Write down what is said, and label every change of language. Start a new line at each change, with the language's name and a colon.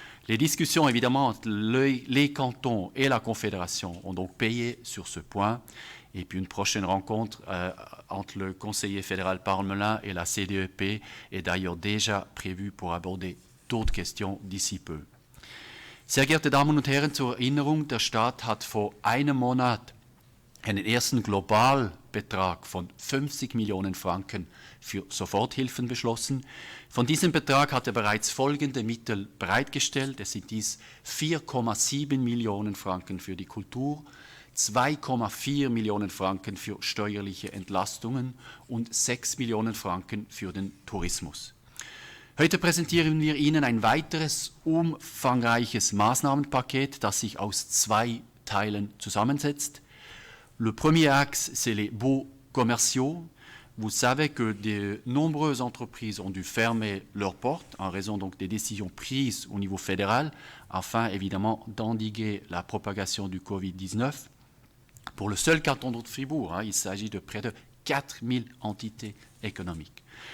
French: Les discussions, évidemment, entre les cantons et la Confédération ont donc payé sur ce point. Et puis une prochaine rencontre entre le conseiller fédéral Parmelin et la CDEP est d'ailleurs déjà prévue pour aborder d'autres questions d'ici peu.
German: Sehr geehrte Damen und Herren, zur Erinnerung, der Staat hat vor einem Monat einen ersten Globalbetrag von 50 Millionen Franken für Soforthilfen beschlossen. Von diesem Betrag hat er bereits folgende Mittel bereitgestellt. Es sind dies 4,7 Millionen Franken für die Kultur, 2,4 Millionen Franken für steuerliche Entlastungen und 6 Millionen Franken für den Tourismus. Heute präsentieren wir Ihnen ein weiteres umfangreiches Maßnahmenpaket, das sich aus 2 Teilen zusammensetzt.
French: Le premier axe, c'est les baux commerciaux. Vous savez que de nombreuses entreprises ont dû fermer leurs portes en raison donc des décisions prises au niveau fédéral afin évidemment d'endiguer la propagation du Covid-19. Pour le seul canton de Fribourg, il s'agit de près de 4000 entités économiques.